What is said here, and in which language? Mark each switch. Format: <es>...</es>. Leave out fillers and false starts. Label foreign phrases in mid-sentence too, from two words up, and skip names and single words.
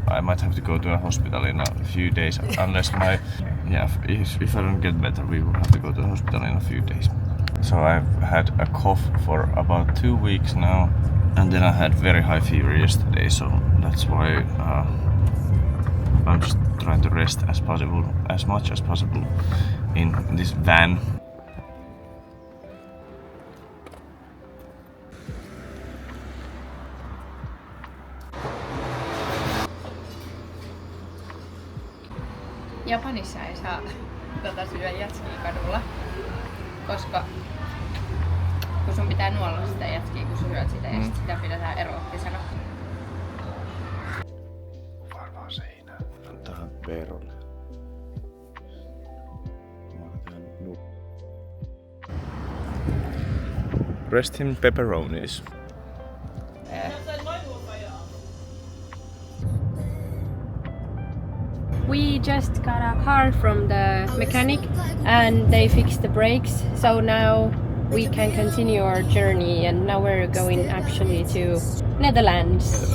<en>I might have to go to a hospital in a few days unless my if I don't get better, we will have to go to the hospital in a few days. So I've had a cough for about 2 weeks now, and then I had very high fever yesterday, so that's why I'm just trying to rest as much as possible in this van.</en> <fi>Japanissa ei saa syödä jätskiä kadulla, koska kun sun pitää nuolla sitä jätskiä, kun sä syöt sitä ja sit sitä pidetään eroottisena. Varmaan seinään. Antaa Veerolle.</fi> <en>Rest in pepperonis. We just got a car from the mechanic and they fixed the brakes, so now we can continue our journey, and now we're going actually to Netherlands.</en>